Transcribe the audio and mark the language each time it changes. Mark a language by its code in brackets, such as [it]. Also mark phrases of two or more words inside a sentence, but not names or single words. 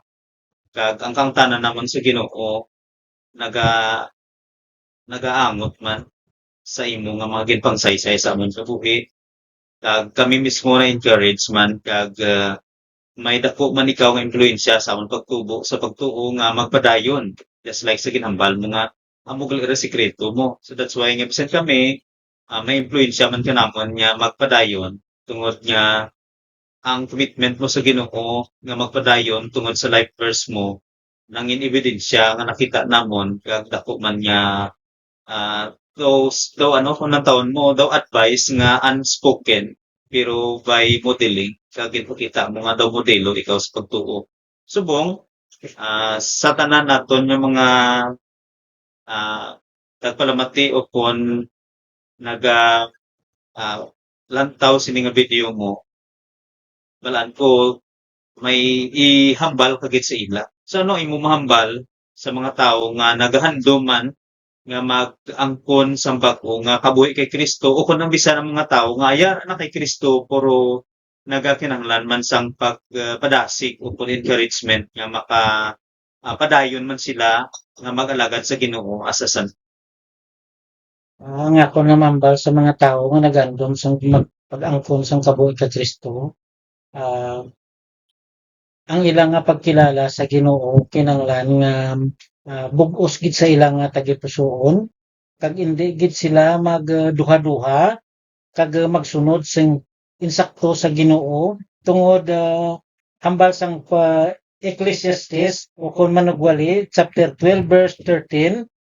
[hil] Kag ang kangtana naman sa Ginoo naga nagaangot man sa imo nga mga ginpangsaysay sa amon kabuhi. Kag kami mismo na encourage man kag may dako man ikaw nga impluwensya sa amon pagtubo sa pagtuo nga magpadayon. [en] Just like [hil] sa ginhambal mo nga amo gali sikreto mo. [en] So that's why [hil] nga bisan kami may impluwensya man kanamon nga magpadayon tungod nga ang commitment mo sa Ginoo nga magpadayon tungod sa [en] life verse [hil] mo nangin ebidensya nga nakita namon kag dako man nga though ano kung taon mo daw advice nga unspoken pero [en] by modeling [hil] kag ginpakita mo nga daw modelo ikaw sa pagtuo. Subong sa tanan naton yung mga nagpalamati o kung naga lantaw sini nga video mo balaan ko may ihambal kagit sa ila. So ano imo mahambal sa mga tawo nga nagahandom man nga mag-angkon sa bag-o nga kabuhi kay Kristo o kung ang bisan ng mga tao nga ayar na kay Kristo pero nagakinahanglan man sang pagpadasig o kung encouragement nga maka padayon man sila nga mag-alagad sa Ginoo [en] as a son. [hil] Ang ako namambal sa mga tao nga nagandom sa pag-angkon sang kabuhi ka Kristo. Ang ilang nga pagkilala sa Ginoo kinahanglan nga bug-os gid sa ilang nga tagipusoon kag indi gid sila magduha-duha kag magsunod sing insakto sa Ginoo tungod hambal sang Ecclesiastes o kung manugwali chapter 12 verse 13